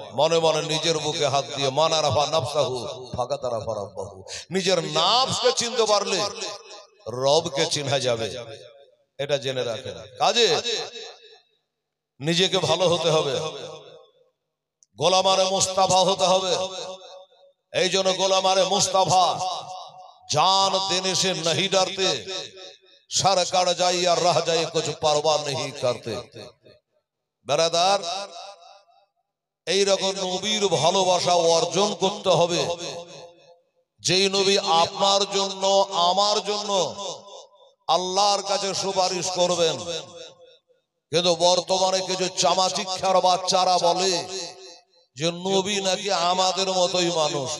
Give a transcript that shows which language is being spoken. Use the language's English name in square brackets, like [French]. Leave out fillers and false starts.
[Bangla] মনে মনে নিজের বুকে হাত দিয়ে [Arabic] মান আরাফা নাফসাহু ফাকাদ আরাফা রাব্বাহু, [Bangla] নিজের নাফসকে চিনতে পারলে রবকে চিনা যাবে, এটা জেনে রাখেন। কাজে নিজেকে ভালো হতে হবে, গোলামারে মুস্তাফা হতে হবে। এই জন্য গোলামারে মুস্তাফা [Hindi] जान देने से नहीं डरते, सर कट जाए या रह जाए कुछ परवाह नहीं करते। [Bangla] बेरादार, এই রকম নবীর ভালোবাসা অর্জন করতে হবে, যেই নবী আপনার জন্য, আমার জন্য আল্লাহর কাছে সুপারিশ করবেন। কিন্তু বর্তমানে কিছু চামাচিক্ষার বাচ্চারা বলে যে নবী নাকি আমাদের মতোই মানুষ।